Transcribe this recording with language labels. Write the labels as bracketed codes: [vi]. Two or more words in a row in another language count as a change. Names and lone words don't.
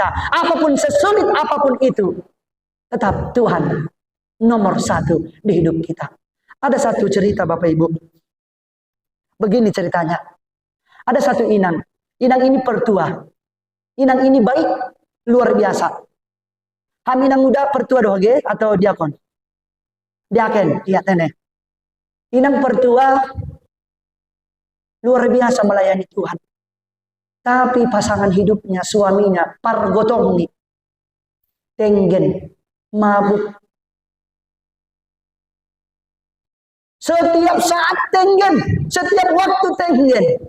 [id] Apapun sesulit apapun itu, tetap Tuhan nomor satu di hidup kita. Ada satu cerita Bapak Ibu. Begini ceritanya. Ada satu inang. Inang ini pertua. Inang ini baik, luar biasa. Inang muda pertua doge atau diakon? Diaken, iya tene. Inang pertua luar biasa melayani Tuhan. Tapi pasangan hidupnya, suaminya, pargotong nih. Tenggen, mabuk. Setiap saat tenggen, setiap waktu tenggen.